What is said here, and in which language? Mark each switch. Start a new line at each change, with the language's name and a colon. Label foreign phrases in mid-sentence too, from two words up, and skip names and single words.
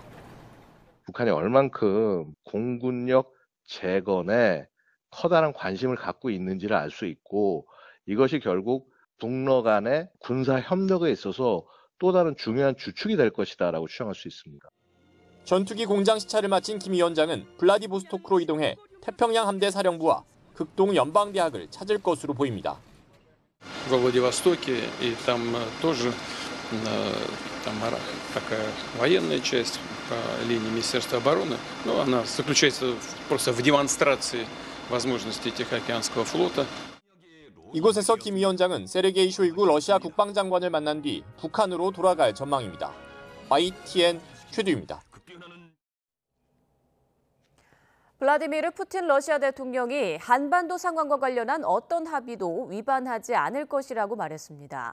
Korean: 북한이 얼만큼 공군력 재건에 커다란 관심을 갖고 있는지를 알 수 있고 이것이 결국 북러 간의 군사 협력에 있어서 또 다른 중요한 주축이 될 것이다라고 추정할 수 있습니다. 전투기 공장 시찰을 마친 김 위원장은 블라디보스토크로 이동해 태평양 함대 사령부와 극동 연방대학을 찾을 것으로 보입니다.
Russian: Во Владивостоке и там тоже такая военная часть по линии Министерства обороны, но она заключается просто в демонстрации возможностей Тихоокеанского флота.
Korean: 이곳에서 김 위원장은 세르게이 쇼이구 러시아 국방장관을 만난 뒤 북한으로 돌아갈 전망입니다. YTN 최두입니다. 블라디미르 푸틴 러시아 대통령이 한반도 상황과 관련한 어떤 합의도 위반하지 않을 것이라고 말했습니다.